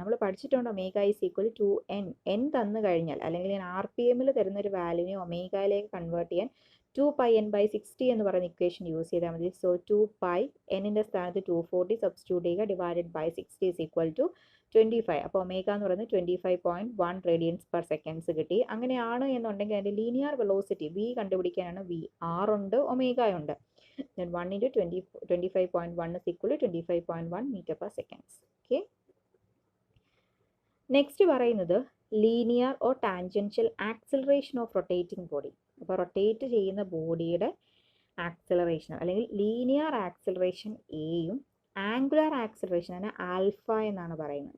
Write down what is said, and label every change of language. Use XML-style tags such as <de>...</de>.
<ml>നമ്മൾ പഠിച്ചിട്ടുണ്ട്</ml> <en>Omega is equal to N.</en> <ml>N തന്നു കഴിഞ്ഞാൽ അല്ലെങ്കിൽ ഞാൻ RPM തരുന്നൊരു വാല്യൂവിനെ ഒമേഗയിലേക്ക് കൺവേർട്ട് ചെയ്യാൻ 2πn/60 എന്ന് പറയുന്ന ഇക്വേഷൻ യൂസ് ചെയ്താൽ മതി. സോ 2π എന്നിൻ്റെ സ്ഥാനത്ത് 240 സബ്സ്റ്റിറ്റ്യൂട്ട് ചെയ്യുക,</ml> <en>Divided by 60 is equal to 25.</en> <ml>അപ്പോൾ ഒമേഗ എന്ന് പറയുന്നത് 25.1 റേഡിയൻസ് പെർ സെക്കൻഡ്സ് കിട്ടി. അങ്ങനെയാണ് എന്നുണ്ടെങ്കിൽ അതിൻ്റെ linear velocity V കണ്ടുപിടിക്കാനാണ് V R ഉണ്ട് ഒമേഗ ഉണ്ട്.</ml> <en>Then 1 into 25.1 is equal to 25.1 meter per seconds. Okay. Next പറയുന്നത് linear or tangential acceleration of rotating body.</en> <ml>അപ്പോൾ റൊട്ടേറ്റ് ചെയ്യുന്ന ബോഡിയുടെ ആക്സിലറേഷൻ അല്ലെങ്കിൽ ലീനിയർ ആക്സിലറേഷൻ എയും ആംഗുലർ ആക്സിലറേഷൻ ആണ് ആൽഫ എന്നാണ് പറയുന്നത്.</ml>